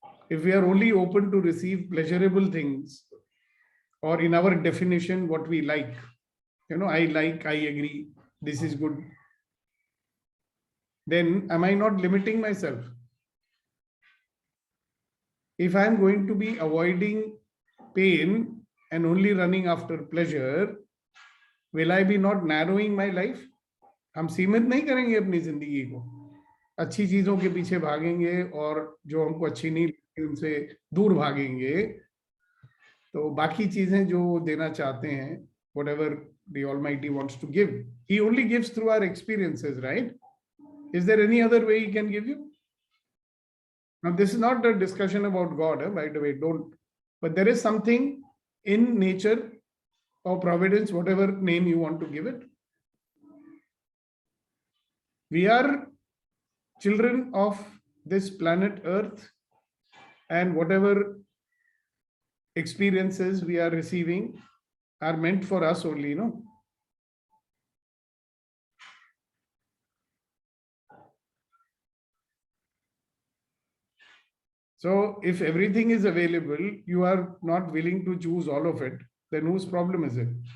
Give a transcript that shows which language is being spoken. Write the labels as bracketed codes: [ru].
[en] If we are only open to receive pleasurable things, or in our definition, what we like, I agree, this is good, then am I not limiting myself? If I am going to be avoiding pain and only running after pleasure, will I be not narrowing my life? [hi] हम सीमित नहीं करेंगे अपनी जिंदगी को, अच्छी चीजों के पीछे भागेंगे और जो हमको अच्छी नहीं लगती उनसे दूर भागेंगे, तो बाकी चीजें जो देना चाहते हैं, whatever the Almighty wants to give, He only gives through our experiences, right? [en] Is there any other way He can give you? Now, this is not a discussion about God, by the way, don't. But there is something in nature or providence, whatever name you want to give it. We are children of this planet Earth, and whatever experiences we are receiving are meant for us only, So if everything is available, you are not willing to choose all of it, then whose problem is it?